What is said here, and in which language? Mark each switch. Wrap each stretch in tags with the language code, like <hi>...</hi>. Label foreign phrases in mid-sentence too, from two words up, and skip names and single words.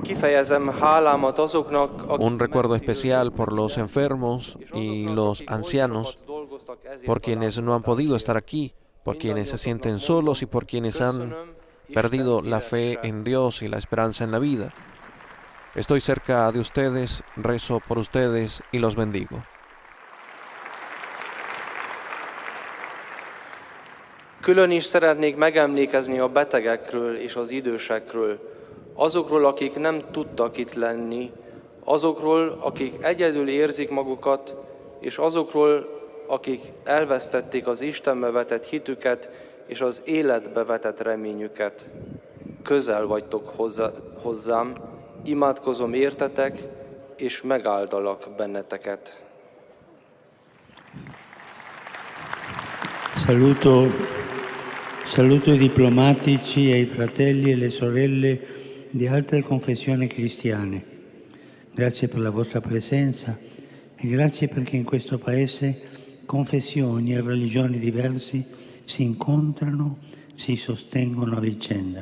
<es>Un recuerdo especial por los enfermos y los ancianos, por quienes no han podido estar aquí, por quienes se sienten solos y por quienes han perdido la fe en Dios y la esperanza en la vida. Estoy cerca de ustedes, rezo por ustedes y los bendigo.</es> <hu>Külön is szeretnék megemlékezni a betegekről és az idősekről, azokról, akik nem tudtak itt lenni, azokról, akik egyedül érzik magukat, és azokról, akik elvesztették az Istenbe vetett hitüket és az életbe vetett reményüket. Közel vagytok hozzám, imádkozom értetek, és megáldalak benneteket.</hu> <it>Saluto i diplomatici e i fratelli e le sorelle di altre confessioni cristiane. Grazie per la vostra presenza e grazie perché in questo Paese confessioni e religioni diverse si incontrano, si sostengono a vicenda.</it>